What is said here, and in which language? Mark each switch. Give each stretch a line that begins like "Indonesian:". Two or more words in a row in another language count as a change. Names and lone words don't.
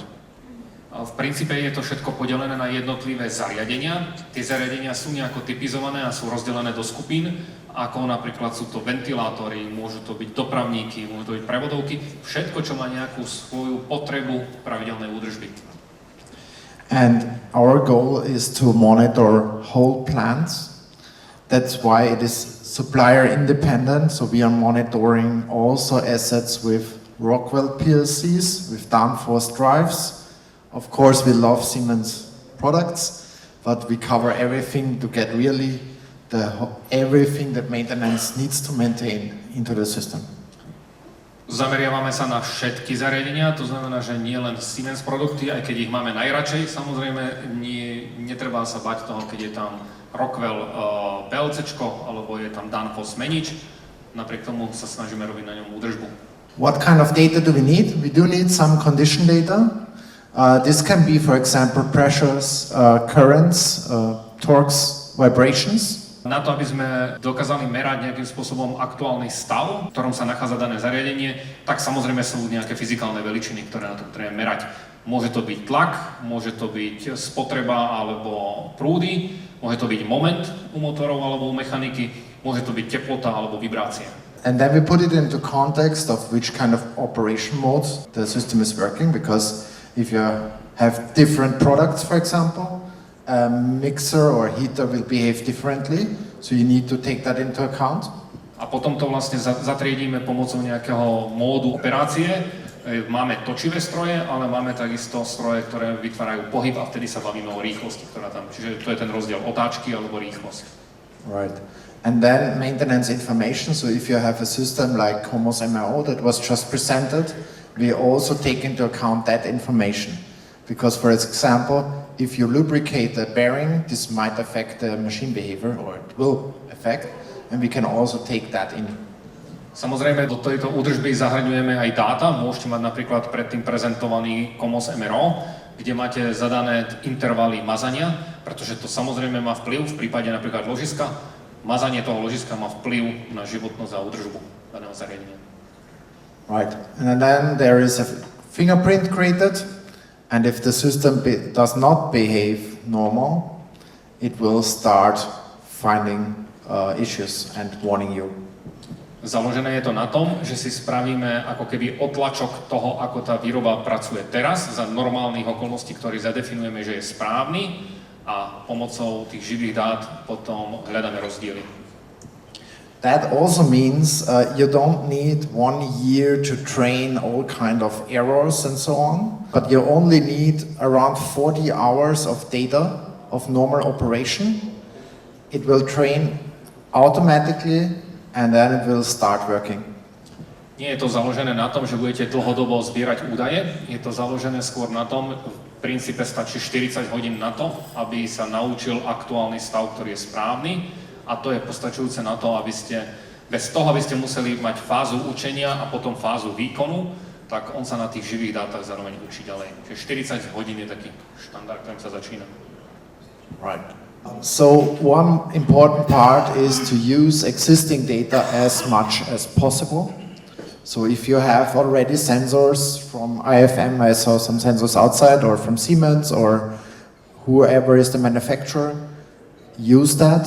Slovak: V princípe je to všetko podelené na jednotlivé zariadenia. Tie zariadenia sú nejako typizované a sú rozdelené do skupín, ako napríklad sú to ventilátory, môžu to byť dopravníky, môžu to byť prevodovky, všetko, čo má nejakú svoju potrebu pravidelnej údržby.
English: And our goal is to monitor whole plants. That's why it is supplier independent, so we are monitoring also assets with Rockwell PLCs, with downforce drives. Of course, we love Siemens products, but we cover everything to get really everything that maintenance needs to maintain into the system.
Slovak: Zameriavame sa na všetky zariadenia, to znamená, že nie len Siemens produkty, aj keď ich máme najradšej, samozrejme netreba sa bať toho, keď je tam Rockwell PLCčko, alebo je tam downforce menič, napriek tomu sa snažíme robiť na ňom údržbu.
English: What kind of data do we need? We do need some condition data. This can be, for example, pressures, currents, torques, vibrations.
Slovak: Na to, aby sme dokázali merať nejakým spôsobom aktuálny stav, v ktorom sa nachádza dané zariadenie, tak samozrejme sú nejaké fyzikálne veličiny, ktoré na to potrebujeme merať. Môže to byť tlak, môže to byť spotreba alebo prúdy, môže to byť moment u motorov alebo u mechaniky, môže to byť teplota alebo vibrácia.
English: And then we put it into context of which kind of operation mode the system is working, because if you have different products, for example, a mixer or heater will behave differently, so you need to take that into account.
Slovak: A potom to vlastne zatriedíme pomocou nejakého módu operácie. Máme točivé stroje, ale máme takisto stroje, ktoré vytvárajú pohyb a vtedy sa bavíme o rýchlosti, ktorá tam. Čiže to je ten rozdiel otáčky alebo rýchlosť.
English: Right. And then maintenance information. So if you have a system like Comos MRO that was just presented, we also take into account that information. Because for example, if you lubricate a bearing, this might affect the machine behavior, or it will affect, and we can also take that in.
Slovak: Samozrejme, do tejto údržby zahrňujeme aj dáta. Môžete mať napríklad predtým prezentovaný Comos MRO, kde máte zadané intervaly mazania, pretože to samozrejme má vplyv v prípade napríklad ložiska. Mazanie toho ložiska má vplyv na životnosť a údržbu daného zariadenia.
English: Right. And then there is a fingerprint created, and if the system does not behave normal, it will start finding issues and warning you.
Slovak: Založené je to na tom, že si spravíme ako keby otlačok toho, ako tá výroba pracuje teraz, za normálnych okolností, ktorý zadefinujeme, že je správny, a pomocou tých živých dát potom hľadáme rozdiely.
English: That also means you don't need 1 year to train all kind of errors and so on, but you only need around 40 hours of data of normal operation. It will train automatically and then it will start working.
Slovak: Nie je to založené na tom, že budete dlhodobo zbierať údaje, je to založené skôr na tom, v princípe stačí 40 hodín na to, aby sa naučil aktuálny stav, ktorý je správny, a to je postačujúce na to, aby ste, bez toho, aby ste museli mať fázu učenia a potom fázu výkonu, tak on sa na tých živých dátach zároveň učí ďalej. Čiže 40 hodín je taký štandard, ktorým sa začína.
English: Right. So one important part is to use existing data as much as possible. So if you have already sensors from IFM, I saw some sensors outside, or from Siemens, or whoever is the manufacturer, use that.